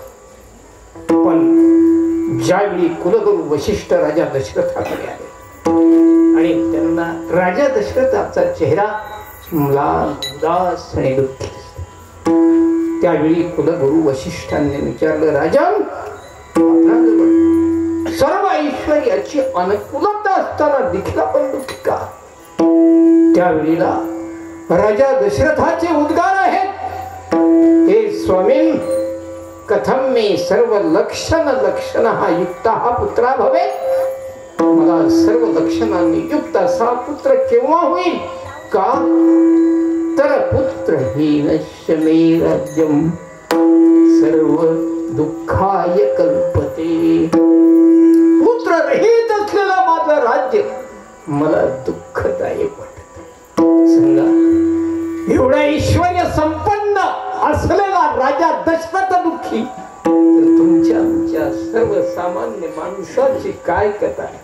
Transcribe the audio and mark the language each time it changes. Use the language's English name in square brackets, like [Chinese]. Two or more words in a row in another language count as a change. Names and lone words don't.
[Marathi] पण ज्यावेळी कुलगुरू वशिष्ठ राजा दशरथाकडे आले आणि त्यांना राजा दशरथाचा चेहरा म्लान, उदास आणि दुःखी, त्यावेळी कुलगुरू वशिष्ठांनी विचारलं, राजन, आपल्याजवळ सर्व ऐश्वर्याची अनुकूलता असताना देखील आपण दुःखी का? त्यावेळीला राजा दशरथाचे उद्गार आहेत, [Sanskrit] हे स्वामीन, कथम मे सर्व लक्षण हा युक्त हा पुत्रा भवे. [Marathi] मला सर्व लक्षणांनी युक्त असा पुत्र केव्हा होईल का? [Sanskrit] तर पुत्रहीनस्य मे राज्यम सर्व दुःखाय कल्पते. [Marathi] पुत्र रहित असलेलं माझं राज्य मला दुःखदायक वाटत. सांगा, एवढा ऐश्वर्य संपन्न असलेला राजा दशरथ दुःखी, तर तुमच्या आमच्या सर्वसामान्य माणसाची काय कथा आहे.